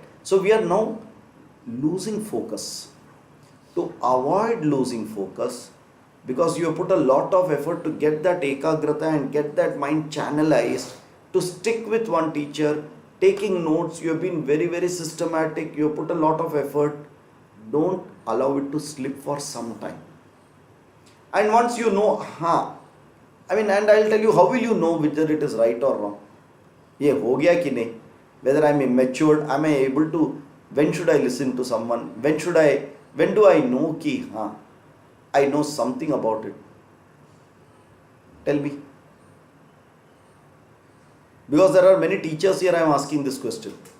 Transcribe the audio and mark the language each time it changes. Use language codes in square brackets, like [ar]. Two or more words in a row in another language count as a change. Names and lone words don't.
[en] So we are now losing focus. To avoid losing focus, because you have put a lot of effort to get that ekagrata and get that mind channelized, to stick with one teacher, taking notes, you have been very, very systematic, you have put a lot of effort. Don't allow it to slip for some time. And once you know, and I'll tell you, how will you know whether it is right or wrong? [hi] ये हो गया कि नहीं? [en] Whether I am matured, am I able to, when should I listen to someone? When do I know ki, I know something about it? Tell me. Because there are many teachers here, I am asking this question.